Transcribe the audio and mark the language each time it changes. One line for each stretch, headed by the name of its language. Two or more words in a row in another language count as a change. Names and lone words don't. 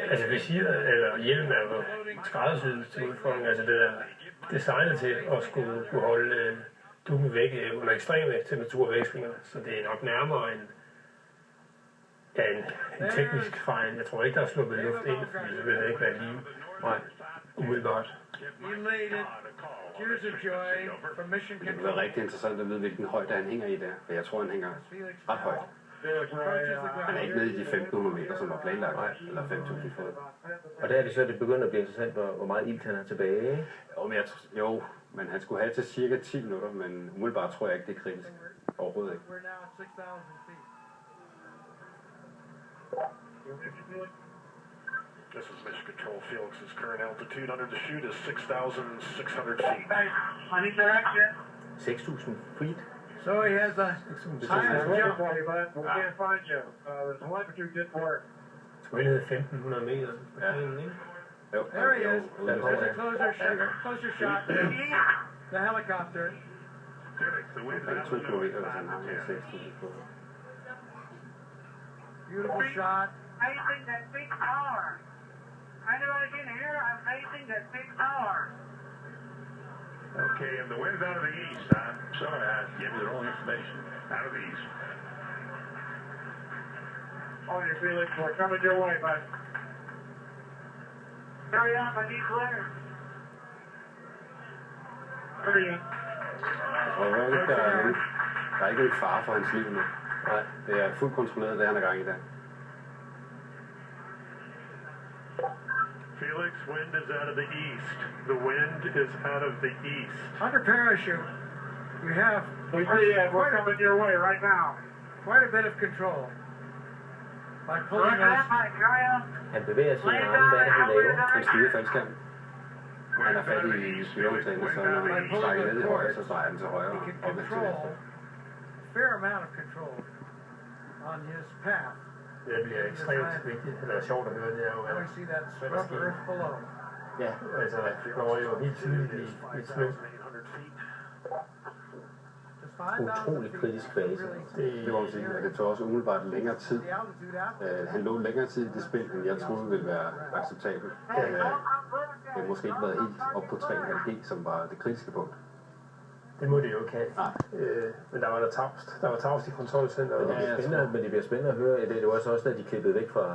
Danish: Altså visiret, eller hjelmen er jo skræddersyet til udfordring. Altså det er designet til at skulle kunne holde duggen væk under ekstreme temperaturvekslinger. Så det er nok nærmere en teknisk fejl. Jeg tror ikke, der er sluppet luft ind, fordi så vil det ikke være lige. Nej, umiddelbart.
English: Tears of joy from Mission
Danish: Det vil være
English: Control.
Danish: rigtig interessant at vide, hvilken højde han hænger i der, for jeg tror, han hænger ret højt. Han er ikke nede i de 1500 meter, som var planlagt, eller 5.000 fod. Og der er det så, det begynder at blive interessant, hvor meget ilt han har tilbage, ikke? Men han skulle have til cirka 10 minutter, men umiddelbart tror jeg ikke, det er kritisk. Overhovedet ikke.
English: We're now at 6,000 feet. This is Mission Control. Felix's current altitude under the chute is 6,600 feet. I need direction. 6.000 feet. So he has the highest jump. We can't find you. The telemetry didn't work.
Danish: Skulle vi ned 1.500 meter? Ja. Jo,
English: There he is.
Danish: Der kommer
English: There's a
Danish: han.
English: closer shot. The helicopter. The wind's
Danish: omkring
English: out
Danish: 2
English: of the
Danish: kilometer,
English: north,
Danish: hvis han har
English: 5 to 10.
Danish: 6.000 på.
English: Beautiful shot. Facing that big tower. Anybody can hear? I'm facing that big tower. Okay, and the wind's out of the east. I'm sorry, I gave you the wrong information. Out of the east. Oh, your Felix, we're coming your way, bud. Hurry up, I need clear. Hurry up.
Danish: Jeg tror ikke, der er ikke en fare for hans liv nu. Nej, det er fuldt kontrolleret, det han er gang i der.
English: Felix, wind is out of the east. The wind is out of the east. Under parachute, you have We're coming your way right now. quite a bit of control. By pulling Hurry those, up, Mike, hurry up.
Danish: Han bevæger sine arme, hvad er det, han laver? Han styrer faldskærmen. Han er fat i styreomtagene, så når han trækker ned i højre, så drejer han til højre
English: he
Danish: og
English: can
Danish: op til
English: control
Danish: venstre.
English: a fair amount of control on his path.
Danish: Det bliver ekstremt vigtigt, eller sjovt at høre, det er jo,
English: Now we see that scrub earth below.
Danish: Ja, altså, det går jo helt tydeligt i et sløv. Utrolig kritisk fase. det må man sige, og det tog også umiddelbart længere tid.
English: The altitude after
Danish: Han lå længere tid i det spil, end jeg troede ville være acceptabelt. Det har måske ikke været helt op på 3,5G, som var det kritiske punkt. Det må det jo ikke have. Men der var der tavst. Der var tavst i kontrolcenteret. Men det bliver spændende at høre. Det var så også, da de klippede væk fra